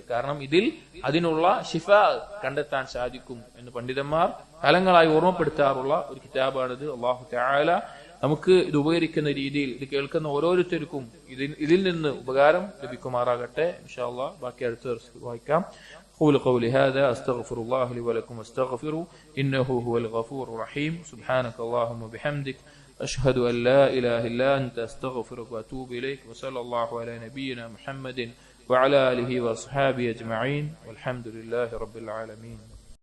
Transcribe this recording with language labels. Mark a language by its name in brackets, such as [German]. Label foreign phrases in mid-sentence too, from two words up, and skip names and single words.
[Malayalam] കാരണം ഇതിൽ അതിനുള്ള ശിഫ കണ്ടെത്താൻ സാധിക്കും എന്ന് പണ്ഡിതന്മാർ കാലങ്ങളായി ഓർമ്മപ്പെടുത്താറുള്ള ഒരു കിതാബാണിത്. [Arabic] الله تعالى [Malayalam] നമുക്ക് ഇത് ഉപകരിക്കുന്ന രീതിയിൽ ഇത് കേൾക്കുന്ന ഓരോരുത്തർക്കും ഇതിൽ നിന്ന് ഉപകാരം ലഭിക്കുമാറാകട്ടെ. [Arabic] إن شاء الله [Malayalam] ബാക്കി അടുത്ത ദിവസം വായിക്കാം. [Arabic] قول قولي هذا أستغفر الله لي ولكم واستغفروا إنه هو الغفور الرحيم. سبحانك اللهم وبحمدك أشهد أن لا إله إلا أنت أستغفرك وأتوب إليك. وصلى الله على نبينا محمد وعلى آله وأصحابه أجمعين والحمد لله رب العالمين.